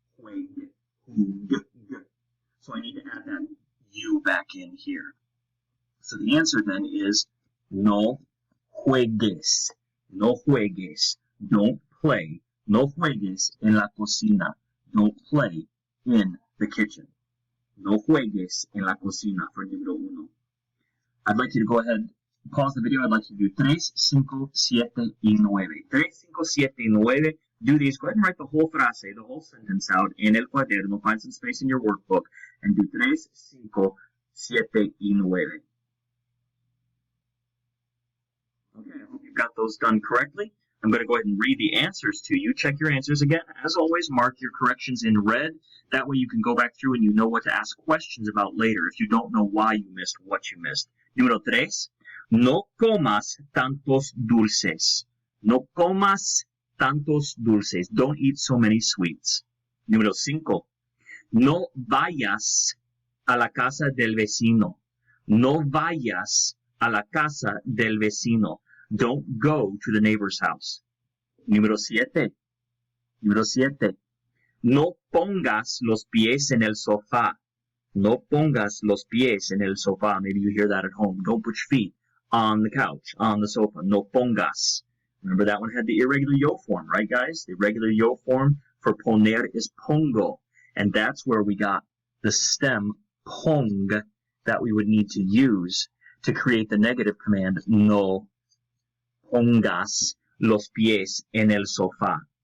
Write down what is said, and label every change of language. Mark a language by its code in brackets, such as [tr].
[en] Jueg, jueg. So I need to add that U back in here. So the answer then is [es] no juegues. No juegues. [en] Don't play. [es] No juegues en la cocina. [en] Don't play in the kitchen. [es] No juegues en la cocina for número uno. [en] I'd like you to go ahead, pause the video. I'd like you to do 3, 5, 7, y 9. 3, 5, 7, y 9. Do these. Go ahead and write the whole frase, the whole sentence out in [es] el cuaderno. [en] Find some space in your workbook and do 3, 5, 7, y 9. Okay, I hope you've got those done correctly. I'm going to go ahead and read the answers to you. Check your answers again. As always, mark your corrections in red. That way you can go back through and you know what to ask questions about later if you don't know why you missed what you missed. [es] Número 3. No comas tantos dulces. No comas tantos dulces. [en] Don't eat so many sweets. [es] Número 5. No vayas a la casa del vecino. No vayas a la casa del vecino. [en] Don't go to the neighbor's house. [es] Número 7. Número 7. No pongas los pies en el sofá. No pongas los pies en el sofá. [en] Maybe you hear that at home. Don't put your feet on the couch, on the sofa. [es] No pongas. [en] Remember that one had the irregular yo form, right, guys? The irregular yo form for poner is pongo. And that's where we got the stem pong that we would need to use to create the negative command [es] no pongas los pies en el sofá.